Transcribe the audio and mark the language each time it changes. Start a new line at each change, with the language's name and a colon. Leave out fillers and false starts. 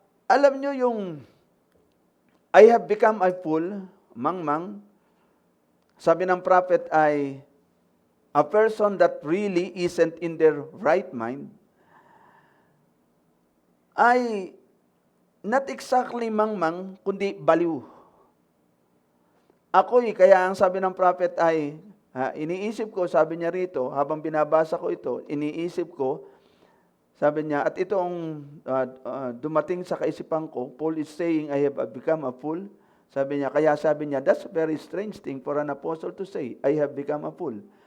Filipino: Alam nyo yung
English: I have become a fool,
Filipino: mangmang, sabi ng prophet ay
English: a person that really isn't in their right mind, ay not exactly
Filipino: mangmang, kundi baliw. Kaya ang sabi ng prophet ay, iniisip ko, sabi niya rito, habang binabasa ko ito, iniisip ko, sabi niya, at ito ang dumating sa kaisipan ko,
English: Paul is saying, I have become a fool.
Filipino: Sabi niya,
English: that's a very strange thing for an apostle to say, I have become a fool.